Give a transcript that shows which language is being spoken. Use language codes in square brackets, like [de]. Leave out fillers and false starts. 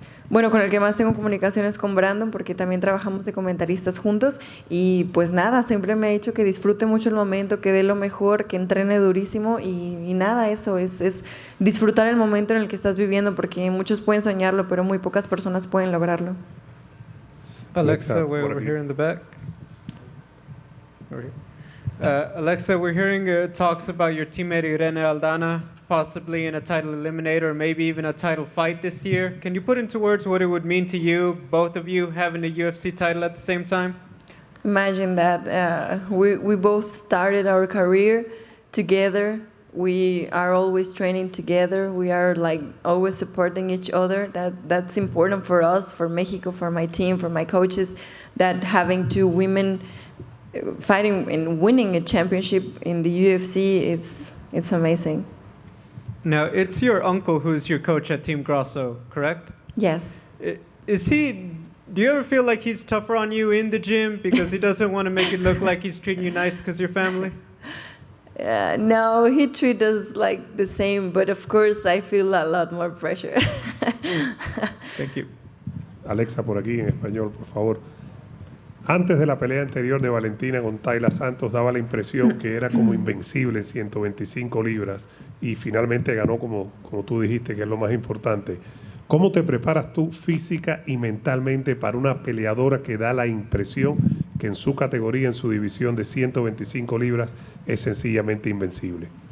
[es] Bueno, con el que más tengo comunicaciones con Brandon, porque también trabajamos de comentaristas juntos, y pues nada, siempre me ha dicho que disfrute mucho el momento, que dé lo mejor, que entrene durísimo, y nada, eso es disfrutar el momento en el que estás viviendo, porque muchos pueden soñarlo, pero muy pocas personas pueden lograrlo. [en] Alexa, we're over here in the back. Over here. Alexa, we're hearing talks about your teammate Irene Aldana possibly in a title eliminator or maybe even a title fight this year. Can you put into words what it would mean to you, both of you having a UFC title at the same time? Imagine that we both started our career together. We are always training together. We are like always supporting each other. That's important for us, for Mexico, for my team, for my coaches. That having two women fighting and winning a championship in the UFC, it's amazing. Now, it's your uncle who's your coach at Team Grasso, correct? Yes. Is he? Do you ever feel like he's tougher on you in the gym because he doesn't want to make it look like he's treating you nice because you're family? No, he treats us like the same, but of course I feel a lot more pressure. Thank you. [es] Alexa, por aquí en español, por favor. Antes de la pelea anterior de Valentina con Taila Santos daba la impresión que era como invencible en 125 libras y finalmente ganó como tú dijiste, que es lo más importante. ¿Cómo te preparas tú física y mentalmente para una peleadora que da la impresión que en su categoría, en su división de 125 libras, es sencillamente invencible?